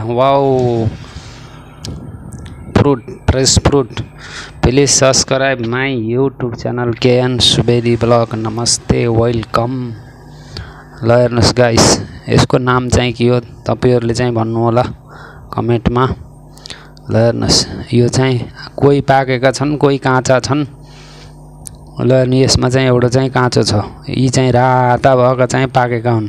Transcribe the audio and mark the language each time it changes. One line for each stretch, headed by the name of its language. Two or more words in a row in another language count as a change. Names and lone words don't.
English: wow, fruit, fresh fruit. please subscribe my YouTube channel KN Subedi vlog.
Nepali: नमस्ते, वेलकम। ल हेर्नुस् गाइस, यसको नाम चाहिँ के हो तपाईहरुले चाहिँ भन्नु होला कमेन्टमा। ल हेर्नुस्, यो चाहिँ कोही पाकेका छन्, कोही काँचा छन्। ल यसमा चाहिँ एउटा चाहिँ काँचो छ, यी चाहिँ राता भएका चाहिँ पाकेका हुन्।